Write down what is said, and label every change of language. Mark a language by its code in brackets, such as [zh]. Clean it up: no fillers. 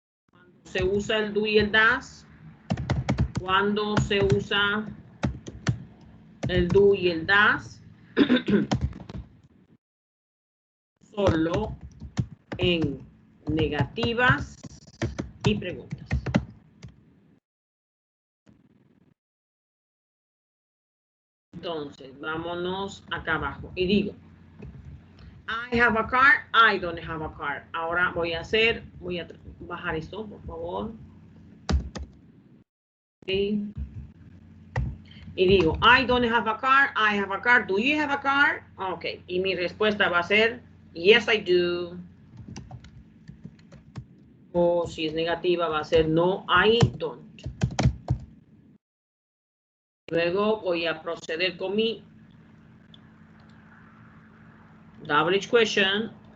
[es] Cuando se usa el do y el das, cuando se usa el do y el das, solo en negativas y preguntas. Entonces, vámonos acá abajo y digo, [en] I have a car, I don't have a car. [es] Ahora voy a bajar esto, por favor. Okay. Y digo, [en] I don't have a car, I have a car, do you have a car? [es] Ok, y mi respuesta va a ser, [en] yes, I do. [es] O si es negativa va a ser, [en] no, I don't. [es] Luego voy a proceder con mi [en] double question.